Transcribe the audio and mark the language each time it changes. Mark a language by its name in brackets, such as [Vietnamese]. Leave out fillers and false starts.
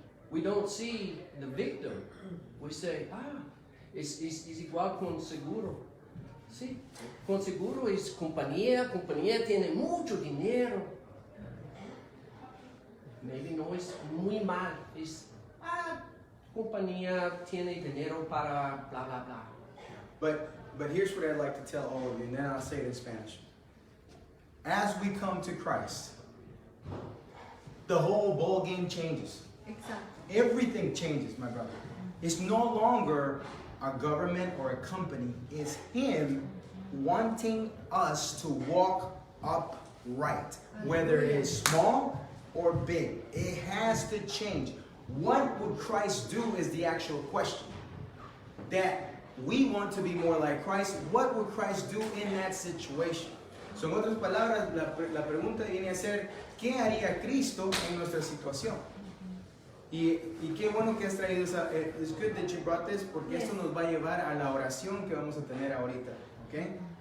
[English] We don't see the victim. We say, [Spanish] es igual con seguro. Sí, con seguro es compañía tiene mucho dinero. Maybe no es muy mal, es compañía tiene dinero para bla bla bla. [English] But here's what I'd like to tell all of you, and then I'll say it in Spanish. As we come to Christ, the whole ball game changes. [Spanish] Exacto. [English] Everything changes, my brother. It's no longer a government or a company. It's Him wanting us to walk upright, whether it is small or big. It has to change. What would Christ do is the actual question. That we want to be more like Christ. What would Christ do in that situation? [Spanish] So, en otras palabras, la pregunta viene a ser, ¿qué haría Cristo en nuestra situación? Y qué bueno que has traído esa. [English] It's good that you brought this, [Spanish] porque esto nos va a llevar a la oración que vamos a tener ahorita. ¿Okay?